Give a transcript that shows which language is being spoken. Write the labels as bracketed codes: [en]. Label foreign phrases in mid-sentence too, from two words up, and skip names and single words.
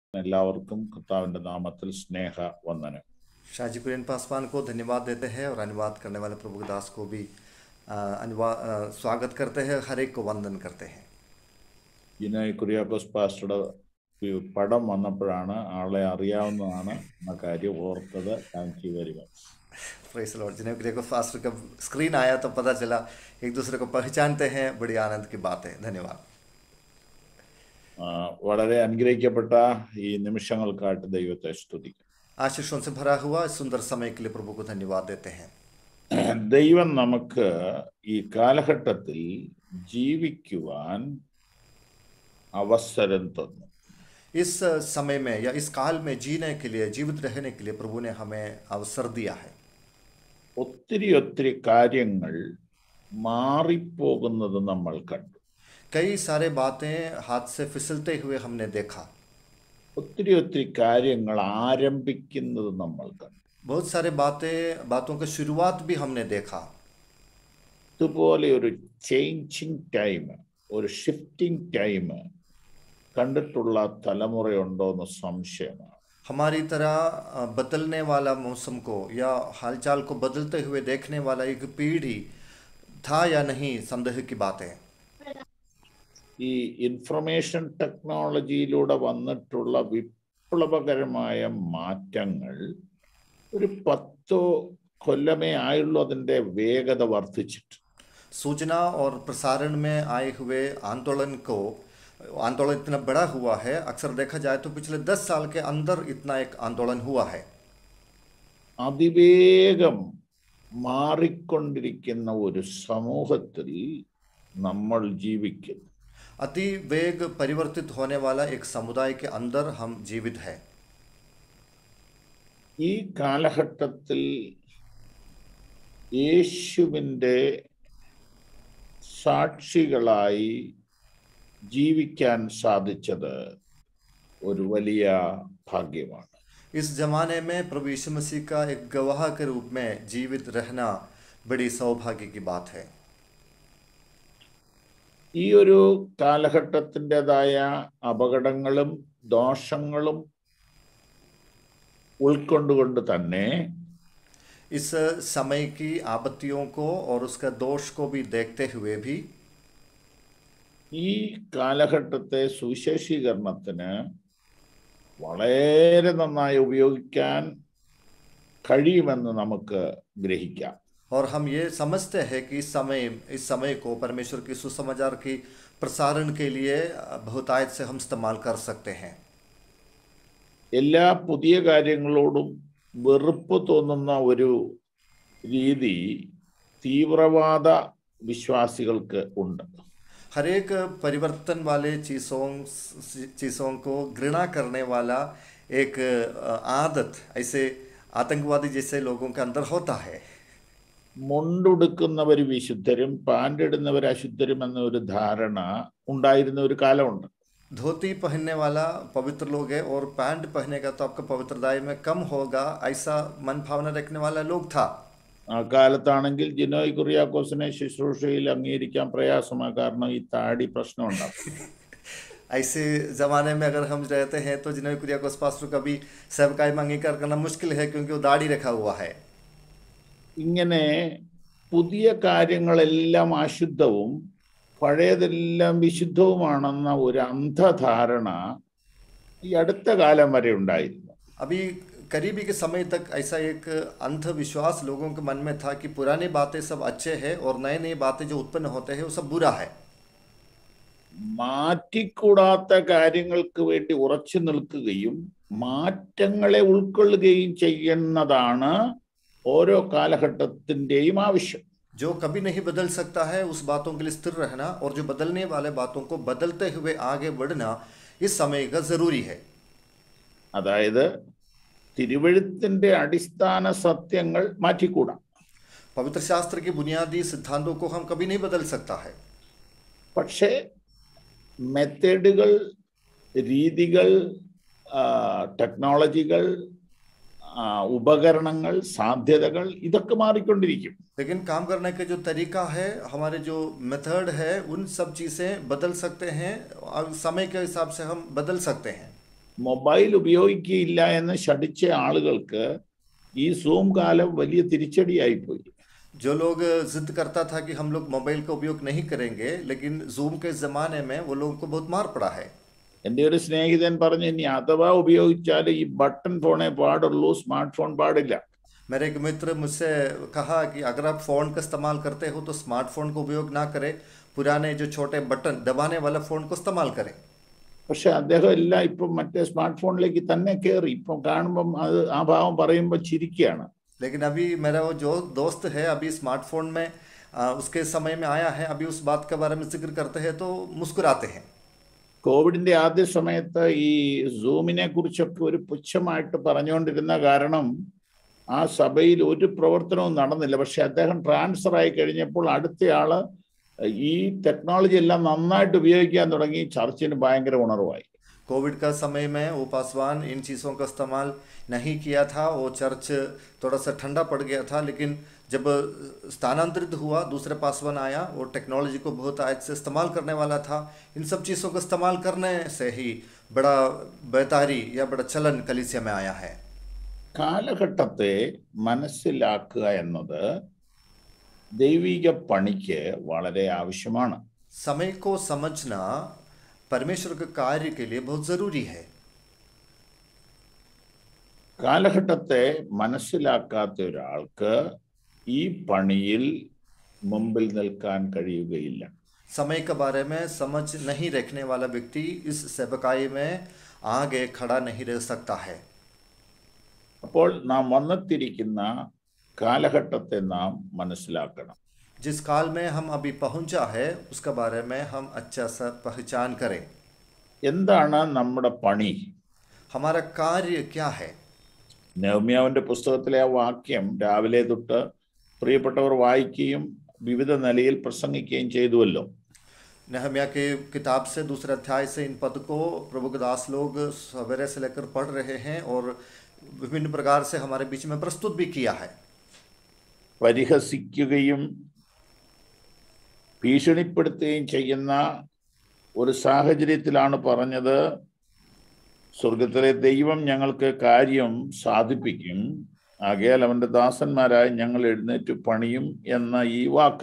[ml] എല്ലാവർക്കും കർത്താവിന്റെ നാമത്തിൽ സ്നേഹ വന്ദനം. [hi] शाहजी कुरियन पासवान को धन्यवाद देते हैं और अनुवाद करने वाले प्रभु दास को भी स्वागत करते हैं, हर एक को वंदन करते हैं. [ml] ജിനോയ് കുര്യാക്കോസ് പാസ്റ്ററുടെ പടം വന്നപ്പോഴാണ് ആളെ അറിയാവുന്നതാണ് എന്ന കാര്യം ഓർത്തത്. [en] Thank you very much. Praise the Lord. [hi] जिन्हें कुरियकोस पास्टर का स्क्रीन आया तो पता चला एक दूसरे को पहचानते हैं, बड़ी आनंद की बात है. धन्यवाद. [ml] വളരെ അനുഗ്രഹിക്കപ്പെട്ട ഈ നിമിഷങ്ങൾക്കായിട്ട് ദൈവത്തെ സ്തുതിക്കും. [hi] आशीषों से भरा हुआ इस सुंदर समय के लिए प्रभु को धन्यवाद देते हैं. [ml] ദൈവം നമുക്ക് ഈ കാലഘട്ടത്തിൽ ജീവിക്കുവാൻ അവസരം തന്നു. [hi] इस समय में या इस काल में जीने के लिए, जीवित रहने के लिए प्रभु ने हमें अवसर दिया है. [ml] ഒത്തിരി കാര്യങ്ങൾ മാറിപ്പോകുന്നത് നമ്മൾ കണ്ടു. [hi] कई सारे बातें हाथ से फिसलते हुए हमने देखा. [ml] ഒത്തിരി കാര്യങ്ങൾ ആരംഭിക്കുന്നത് നമ്മൾ കണ്ടു. [hi] बहुत सारे बातों की शुरुआत भी हमने देखा. [ml] ഇതുപോലെ ഒരു [en] changing time, [ml] ഒരു [en] shifting time [ml] കണ്ടിട്ടുള്ള തലമുറയുണ്ടോ എന്ന് സംശയമാണ്. [hi] हमारी तरह बदलने वाला मौसम को या हालचाल को बदलते हुए देखने वाला एक पीढ़ी था या नहीं, संदेह की बात है. [ml] ഈ [en] information technologyയിലൂടെ [ml] വന്നിട്ടുള്ള വിപ്ലവകരമായ മാറ്റങ്ങൾ ഒരു 10 കൊല്ലമേ ആയുള്ളൂ അതിൻ്റെ വേഗത വർദ്ധിച്ചിട്ട്. [hi] सूचना और प्रसारण में आए हुए आंदोलन इतना बड़ा हुआ है. अक्सर देखा जाए तो पिछले 10 साल के अंदर इतना एक आंदोलन हुआ है. [ml] അതിവേഗം മാറിക്കൊണ്ടിരിക്കുന്ന ഒരു സമൂഹത്തിൽ നമ്മൾ ജീവിക്കുന്നു. [hi] अति वेग परिवर्तित होने वाला एक समुदाय के अंदर हम जीवित हैं. [ml] ഈ കാലഘട്ടത്തിൽ യേശുവിൻ്റെ സാക്ഷികളായി ജീവിക്കാൻ സാധിച്ചത് ഒരു വലിയ ഭാഗ്യമാണ്. [hi] इस जमाने में प्रभु यीशु मसीह का एक गवाह के रूप में जीवित रहना बड़ी सौभाग्य की बात है. [ml] ഈ ഒരു കാലഘട്ടത്തിൻ്റെതായ അപകടങ്ങളും ദോഷങ്ങളും ഉൾക്കൊണ്ടുകൊണ്ട് തന്നെ [hi] इस समय की आपत्तियों को और उसका दोष को भी देखते हुए भी [ml] ഈ കാലഘട്ടത്തെ സുവിശേഷീകരണത്തിന് വളരെ നന്നായി ഉപയോഗിക്കാൻ കഴിയുമെന്ന് നമുക്ക് ഗ്രഹിക്കാം. [hi] और हम ये समझते हैं कि इस समय को परमेश्वर की सुसमाचार की प्रसारण के लिए बहुतायत से हम इस्तेमाल कर सकते हैं. [ml] എല്ലാ പുതിയ കാര്യങ്ങളോടും വെറുപ്പ് തോന്നുന്ന ഒരു രീതി തീവ്രവാദ വിശ്വാസികൾക്ക് ഉണ്ട്. [hi] हर एक परिवर्तन वाले चीज़ों को घृणा करने वाला एक आदत ऐसे आतंकवादी जैसे लोगों के अंदर होता है. [ml] മുണ്ടുടുക്കുന്നവർ വിശുദ്ധരും പാൻഡിടുന്നവർ അശുദ്ധരും എന്നൊരു ധാരണ ഉണ്ടായിരുന്ന ഒരു കാലമുണ്ട്. [hi] धोती पहनने वाला पवित्र लोग है और पैंट पहनेगा तो आपका पवित्रताई में कम होगा, ऐसा मन भावना रखने वाला लोग था. [ml] ആ കാലത്താണെങ്കിൽ ജിനോയ് കുര്യാക്കോസിനെ ശുശ്രൂഷയിൽ അംഗീകരിക്കാൻ പ്രയാസമാണ്. കാരണം ഈ താടി പ്രശ്നം ഉണ്ടാക്കും. [hi] ऐसे ज़माने में अगर हम रहते हैं तो जिन्हें कुरियाकोस पास्टर का भी सेवकाई में अंगीकार करना मुश्किल है, क्योंकि वो दाढ़ी रखा हुआ है. [ml] ഇങ്ങനെ പുതിയ കാര്യങ്ങളെല്ലാം അശുദ്ധവും പഴയതെല്ലാം വിശുദ്ധവുമാണെന്ന ഒരു അന്ധധാരണ ഈ അടുത്ത കാലം വരെ ഉണ്ടായിരുന്നു. [hi] अभी करीबी के समय तक ऐसा एक अंधविश्वास लोगों के मन में था कि पुरानी बातें सब अच्छे हैं और नई बातें जो उत्पन्न होते हैं वो सब बुरा है. [ml] മാറ്റിക്കൂടാത്ത കാര്യങ്ങൾക്ക് വേണ്ടി ഉറച്ചു നിൽക്കുകയും മാറ്റങ്ങളെ ഉൾക്കൊള്ളുകയും ചെയ്യുന്നതാണ് ഓരോ കാലഘട്ടത്തിൻ്റെയും ആവശ്യം. [hi] जो कभी नहीं बदल सकता है उस बातों के लिए स्थिर रहना, और जो बदलने वाले बातों को बदलते हुए आगे बढ़ना इस समय का जरूरी है. [ml] അതായത് തിരുവെഴുത്തിന്റെ അടിസ്ഥാന സത്യങ്ങൾ മാറ്റിക്കൂടാ. [hi] पवित्र शास्त्र के बुनियादी सिद्धांतों को हम कभी नहीं बदल सकता है. [ml] പക്ഷേ മെത്തേഡുകൾ, രീതികൾ, ടെക്നോളജികൾ, ഉപകരണങ്ങൾ, സാധ്യതകൾ ഇതൊക്കെ മാറിക്കൊണ്ടിരിക്കും. [hi] लेकिन काम करने का जो तरीका है, हमारे जो मेथड है, उन सब चीज़ें बदल सकते हैं और समय के हिसाब से हम बदल सकते हैं. [ml] മൊബൈൽ ഉപയോഗിക്കുകയില്ല എന്ന് ശഠിച്ച ആളുകൾക്ക് ഈ സൂം കാലം വലിയ തിരിച്ചടിയായിപ്പോയി. [hi] जो लोग जिद करता था कि हम लोग मोबाइल का उपयोग नहीं करेंगे, लेकिन जूम के ज़माने में वो लोगों को बहुत मार पड़ा है। [ml] എൻ്റെ ഒരു സ്നേഹിതൻ പറഞ്ഞു, ഇനി അഥവാ ഉപയോഗിച്ചാൽ ഈ [en] button phoneേ [ml] പാടുള്ളൂ, [en] smart phone [ml] പാടില്ല. [hi] मेरे एक मित्र मुझसे कहा कि अगर आप फ़ोन का इस्तेमाल करते हो तो स्मार्टफोन का उपयोग ना करें, पुराने जो छोटे बटन दबाने वाला फ़ोन को इस्तेमाल करें। [ml] പക്ഷെ അദ്ദേഹം എല്ലാം ഇപ്പം മറ്റേ [en] smart phoneിലേക്ക് [ml] തന്നെ കയറി. ഇപ്പം കാണുമ്പം അത് ആ ഭാവം പറയുമ്പോൾ ചിരിക്കുകയാണ്. [hi] लेकिन अभी मेरा वो जो दोस्त है अभी स्मार्टफोन में उसके समय में आया है, अभी उस बात के बारे में जिक्र करते हैं तो मुस्कुराते हैं। [ml] കോവിഡിന്റെ ആദ്യ സമയത്ത് ഈ സൂമിനെ കുറിച്ചൊക്കെ ഒരു പുച്ഛമായിട്ട് പറഞ്ഞുകൊണ്ടിരുന്ന കാരണം ആ സഭയിൽ ഒരു പ്രവർത്തനവും നടന്നില്ല. പക്ഷെ അദ്ദേഹം ട്രാൻസ്ഫർ ആയി കഴിഞ്ഞപ്പോൾ അടുത്തയാള് ഈ ടെക്നോളജി എല്ലാം നന്നായിട്ട് ഉപയോഗിക്കാൻ തുടങ്ങി. ചർച്ചിന് ഭയങ്കര ഉണർവായി. [hi] कोविड का समय में वो पासवान इन चीज़ों का इस्तेमाल नहीं किया था, वो चर्च थोड़ा सा ठंडा पड़ गया था, लेकिन जब स्थानांतरित हुआ दूसरे पासवान आया, वो टेक्नोलॉजी को बहुत आयत से इस्तेमाल करने वाला था। इन सब चीज़ों का इस्तेमाल करने से ही बड़ा बेतारी या बड़ा चलन कलीसिया में आया है। [ml] കാലഘട്ടത്തെ മനസ്സിലാക്കുക എന്നത് ദൈവിക പണിക്ക് വളരെ ആവശ്യമാണ്. [hi] समय को समझना परमेश्वर के कार्य के लिए बहुत ज़रूरी है। [ml] കാലഘട്ടത്തെ മനസ്സിലാക്കാത്ത ഒരാൾക്ക് ഈ പണിയിൽ മുമ്പിൽ നിൽക്കാൻ കഴിയുകയില്ല. [hi] समय के बारे में समझ नहीं रखने वाला व्यक्ति इस सेवकाई में आगे खड़ा नहीं रह सकता है। [ml] അപ്പോൾ നാം വന്നെത്തിയിരിക്കുന്ന കാലഘട്ടത്തെ നാം മനസ്സിലാക്കണം. [hi] जिस काल में हम अभी पहुंचा है उसके बारे में हम अच्छा सा पहचान करें। [ml] എന്താണ് നമ്മുടെ പണി? [hi] हमारा कार्य क्या है? [ml] നെഹമ്യാവിന്റെ പുസ്തകത്തിലെ ആ വാക്യം രാവിലെ തൊട്ട് പ്രിയപ്പെട്ടവർ വായിക്കുകയും വിവിധ നിലയിൽ പ്രസംഗിക്കുകയും ചെയ്തുവല്ലോ. [hi] नहम्या के किताब से दूसरे अध्याय से इन पद को प्रभु के दास लोग सवेरे से लेकर पढ़ रहे हैं और विभिन्न प्रकार से हमारे बीच में प्रस्तुत भी किया है। [ml] പരിഹസിക്കുകയും ഭീഷണിപ്പെടുത്തുകയും ചെയ്യുന്ന ഒരു സാഹചര്യത്തിലാണ് പറഞ്ഞത്, സ്വർഗത്തിലെ ദൈവം ഞങ്ങൾക്ക് കാര്യം സാധിപ്പിക്കും, ആകയാൽ അവന്റെ ദാസന്മാരായി ഞങ്ങൾ എഴുന്നേറ്റ് പണിയും എന്ന ഈ വാക്ക്.